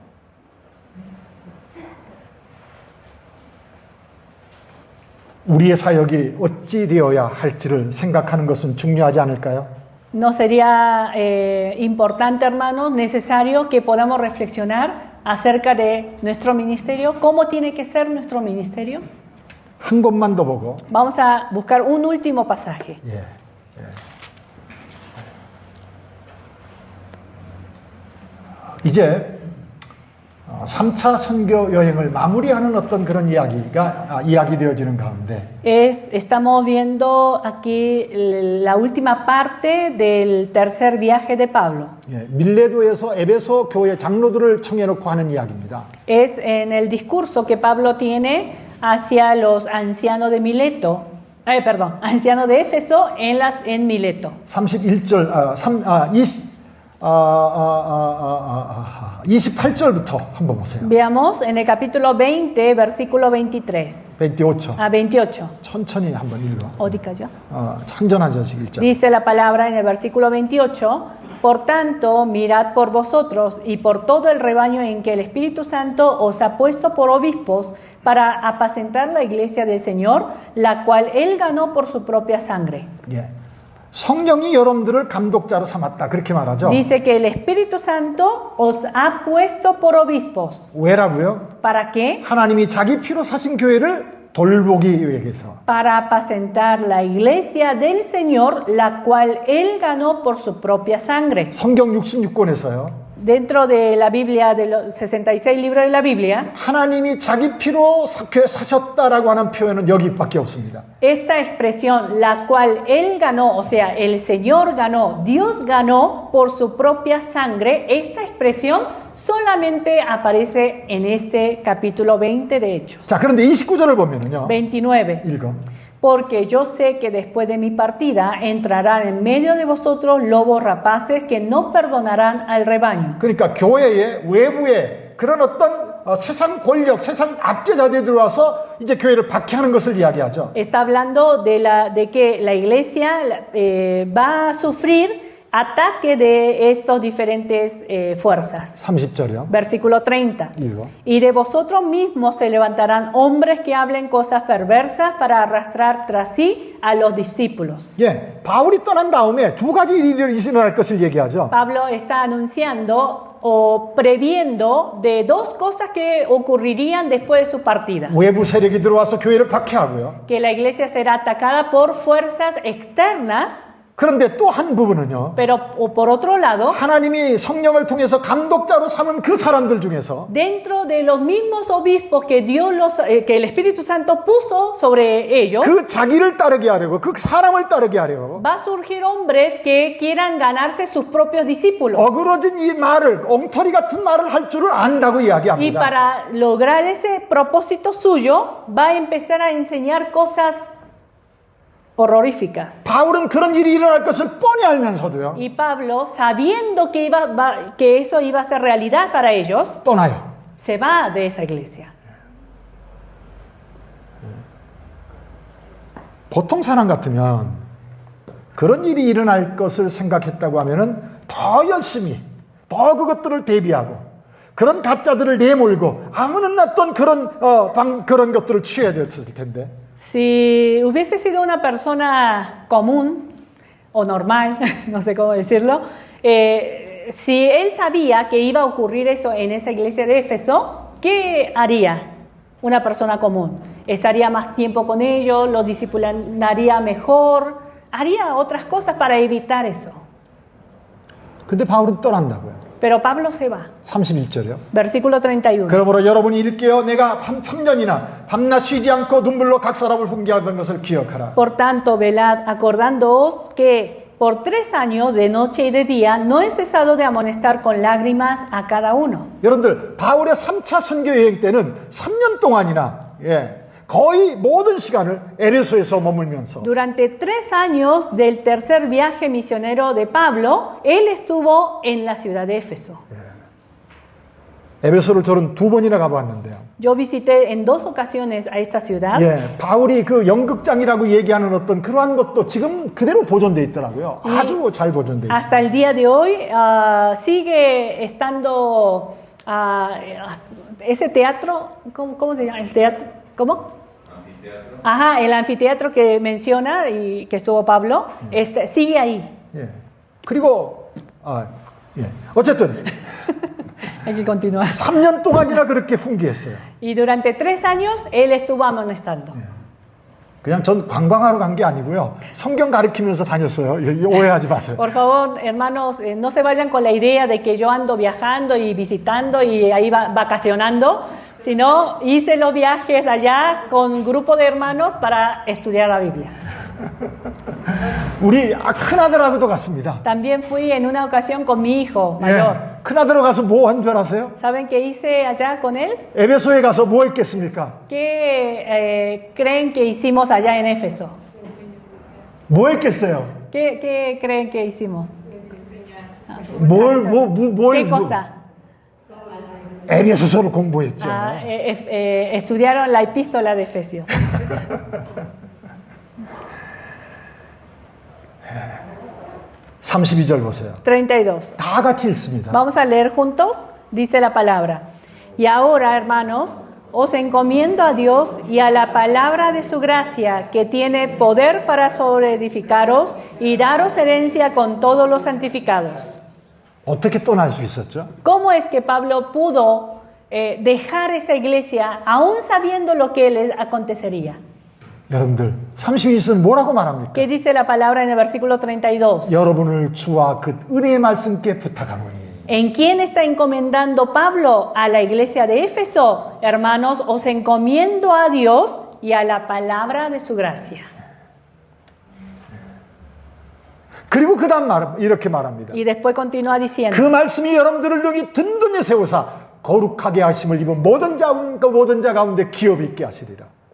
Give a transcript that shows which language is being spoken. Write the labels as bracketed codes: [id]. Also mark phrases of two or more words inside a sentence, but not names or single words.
[ko] 우리의 사역이 어찌 되어야 할지를 생각하는 것은 중요하지 않을까요? [es] ¿No sería importante, hermanos, necesario que podamos reflexionar acerca de nuestro ministerio? ¿Cómo tiene que ser nuestro ministerio? [ko] 한 곳만 더 보고. [es] Vamos a buscar un último pasaje. [ko] 이제 3차 선교 여행을 마무리하는 어떤 그런 이야기되어지는 가운데 [es] Estamos viendo aquí la última parte del tercer viaje de Pablo. [ko] 밀레도에서 에베소 교회 장로들을 청해놓고 하는 이야기입니다. [es] Es en el discurso que Pablo tiene hacia los ancianos de Mileto, ancianos de Éfeso en Mileto. [ko] 28절부터 한번 보세요. [es] Veamos en el capítulo 20, versículo 23. 28. 28. [ko] 천천히 한번 읽어. 어디까지요? 창전하죠, 읽자. [es] Dice la palabra en el versículo 28, por tanto, mirad por vosotros y por todo el rebaño en que el Espíritu Santo os ha puesto por obispos para apacentar la iglesia del Señor, la cual Él ganó por su propia sangre. [ko] 성령이 여러분들을 감독자로 삼았다. 그렇게 말하죠. [es] Dice que el Espíritu Santo os ha puesto por obispos. [ko] 왜라고요? [es] ¿Para qué? [ko] 하나님이 자기 피로 사신 교회를 돌보기 위해서. [es] Para apacentar la iglesia del Señor, la cual Él ganó por su propia sangre. [ko] 성경 66권에서요. [es] Dentro de la Biblia, de los 66 libros de la Biblia, [ko] 하나님이 자기 피로 교회 사셨다라고 하는 표현은 여기밖에 없습니다. [es] esta expresión, la cual Él ganó, o sea, el Señor ganó, Dios ganó por su propia sangre, esta expresión solamente aparece en este capítulo 20 de Hechos. [ko] 자, 그런데 29절을 보면은요. 29. 읽어. [es] Porque yo sé que después de mi partida entrarán en medio de vosotros lobos rapaces que no perdonarán al rebaño. [ko] 그러니까 교회의 외부에 그런 어떤 세상 권력, 세상 압제자들이 들어와서 이제 교회를 박해하는 것을 이야기하죠. [es] Está hablando de que la iglesia va a sufrir ataque de estas diferentes fuerzas. [ko] 30절이요. [es] Versículo 30. [ko] 읽어. [es] Y de vosotros mismos se levantarán hombres que hablen cosas perversas para arrastrar tras sí a los discípulos. [ko] 예, 바울이 떠난 다음에 두 가지 일이 일어날 것을 얘기하죠. [es] Pablo está anunciando o previendo de dos cosas que ocurrirían después de su partida. [ko] 외부 세력이 들어와서 교회를 박해하고요. [es] Que la iglesia será atacada por fuerzas externas, [ko] 그런데 또 한 부분은요. [es] pero por otro lado, [ko] 하나님이 성령을 통해서 감독자로 삼은 그 사람들 중에서 [es] dentro de los mismos obispos que que el Espíritu Santo puso sobre ellos, [ko] 그 자기를 따르게 하려고, 그 사람을 따르게 하려고 [es] va a surgir hombres que quieran ganarse sus propios discípulos. [ko] 어그러진 이 말을, 엉터리 같은 말을 할 줄을 안다고 [es] Y [ko] 이야기합니다. [es] para lograr ese propósito suyo, va a empezar a enseñar cosas horroríficas. [ko] 바울은 그런 일이 일어날 것을 뻔히 알면서도요. [es] Y Pablo, sabiendo que eso iba a ser realidad para ellos, [ko] 떠나요. [es] se va de esa iglesia. [ko] 보통 사람 같으면 그런 일이 일어날 것을 생각했다고 하면은 더 열심히, 더 그것들을 대비하고 그런 가짜들을 내몰고 아무는 났던 그런 것들을 취해야 됐을 텐데. [es] Si hubiese sido una persona común o normal, no sé cómo decirlo, si él sabía que iba a ocurrir eso en esa iglesia de Éfeso, ¿qué haría una persona común? Estaría más tiempo con ellos, los disciplinaría mejor, haría otras cosas para evitar eso. [ko] 근데 바울은 떠난다고요. [es] Pero Pablo se va. [ko] 31절이요. [es] Versículo 31. [ko] 그러므로 여러분이 일깨어 내가 3년이나 밤낮 쉬지 않고 눈물로 각 사람을 훈계하던 것을 기억하라. [es] Por tanto, velad, acordándoos que por 3 años, de noche y de día, no he cesado de amonestar con lágrimas a cada uno. [ko] 여러분들, 바울의 3차 선교 여행 때는 3년 동안이나 거의 모든 시간을 에베소에서 머물면서 [es] Durante 3 años del tercer viaje misionero de Pablo, él estuvo en la ciudad de Éfeso. [ko] 에베소를 저는 2번이나 가봤는데요. [es] Yo visité en 2 ocasiones a esta ciudad. [ko] 바울이 그 연극장이라고 얘기하는 어떤 그러한 것도 지금 그대로 보존되어 있더라고요. 아주 잘 보존되어 있어요. [es] Hasta el día de hoy sigue estando ese teatro, ¿cómo se llama? El teatro, ¿cómo? Ajá, el anfiteatro que menciona y que estuvo Pablo, sigue ahí. [ko] 그리고 어쨌든 [es] Hay que continuar. [ko] 3년 동안이나 그렇게 훈계했어요. [es] Y durante 3 años él estuvo amonestando. [ko] 그냥 전 관광하러 간 게 아니고요. 성경 가르치면서 다녔어요. 오해하지 마세요. [es] Por favor, hermanos, no se vayan con la idea de que yo ando viajando y visitando y ahí vacacionando, sino hice los viajes allá con un grupo de hermanos para estudiar la Biblia. [ko] 우리 큰아들하고도 갔습니다. [es] También fui en una ocasión con mi hijo mayor. [ko] 큰아들하고 가서 뭐 한 줄 아세요? [es] ¿Saben qué hice allá con él? [ko] 에베소에 가서 뭐 했겠습니까? [es] ¿Qué creen que hicimos allá en Éfeso? [ko] 뭐 했겠어요? [es] ¿Qué creen que hicimos? [ko] 뭘 [es] ¿Qué cosa? [ko] 에베소서를 공부했죠. [es] Estudiaron la epístola de Efesios. [ko] 32절 보세요. 32. 다 같이 읽습니다. [es] Vamos a leer juntos, dice la palabra. Y ahora, hermanos, os encomiendo a Dios y a la palabra de su gracia, que tiene poder para sobreedificaros y daros herencia con todos los santificados. [ko] 어떻게 떠날 수 있었죠? [es] ¿Cómo es que Pablo pudo dejar esa iglesia aún sabiendo lo que les acontecería? [ko] 여러분들 32절은 뭐라고 말합니까? [es] ¿Qué dice la palabra en el versículo 32? [ko] 여러분을 주와 그 은혜의 말씀께 부탁하노니. [es] ¿En quién está encomendando Pablo? A la iglesia de Éfeso. Hermanos, os encomiendo a Dios y a la palabra de su gracia. [ko] 그리고 그 다음 이렇게 말합니다. [es] Y después continúa [ko] 그 [es] diciendo, [ko] 말씀이 여러분들을 능히 든든히 세우사 거룩하게 하심을 입은 모든 자 가운데 기업이 있게 하시리라.